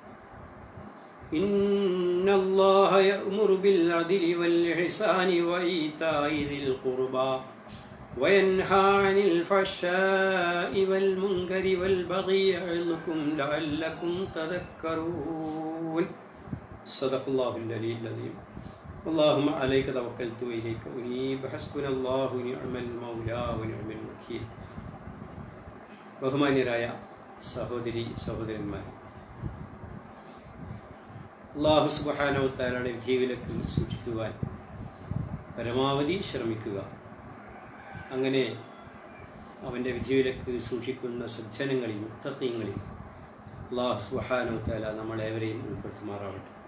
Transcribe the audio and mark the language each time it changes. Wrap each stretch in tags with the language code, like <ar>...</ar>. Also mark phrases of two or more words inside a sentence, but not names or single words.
<ar>إن الله يأمر بالعدل والإحسان وإيتاء ذي القربى وينهى عن الفحشاء والمنكر والبغي يعظكم لعلكم تذكرون. صدق الله العلي العظيم. اللهم عليك توكلت وإليك أنيب حسبنا الله ونعم المولى ونعم الوكيل.</ar> <ml>ബഹുമാന്യരായ സഹോദരി സഹോദരന്മാർ,</ml> <ar>الله سبحانه وتعالى</ar> <ml>വിധിവിലക്ക് സൂക്ഷിക്കുവാൻ പരമാവധി ശ്രമിക്കുക. അങ്ങനെ അവൻ്റെ വിധിവിലക്ക് സൂക്ഷിക്കുന്ന സജ്ജനങ്ങളിൽ മുത്തഖീങ്ങളിൽ</ml> <ar>الله سبحانه وتعالى</ar> <ml>നമ്മളേവരെയും ഉൾപ്പെടുത്തുമാറാവട്ടെ.</ml>